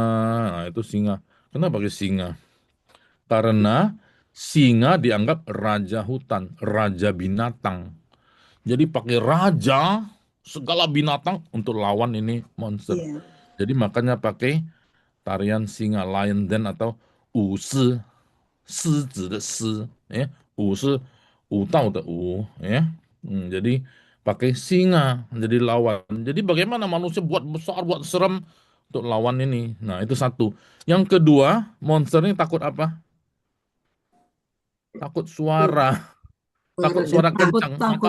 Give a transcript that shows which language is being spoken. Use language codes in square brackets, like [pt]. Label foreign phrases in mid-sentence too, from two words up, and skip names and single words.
[id] Nah, itu singa. Kenapa pakai singa? Karena singa dianggap raja hutan, raja binatang. Jadi pakai raja segala binatang untuk lawan ini monster. Jadi makanya pakai tarian singa, [en] lion dance [id] atau [zh] 舞狮，狮子的狮，舞是舞蹈的舞， [id] jadi pakai singa jadi lawan. Jadi bagaimana manusia buat besar, buat serem untuk lawan ini. Nah itu satu. Yang kedua, monster ini takut apa? Takut suara, takut suara kencang. Maka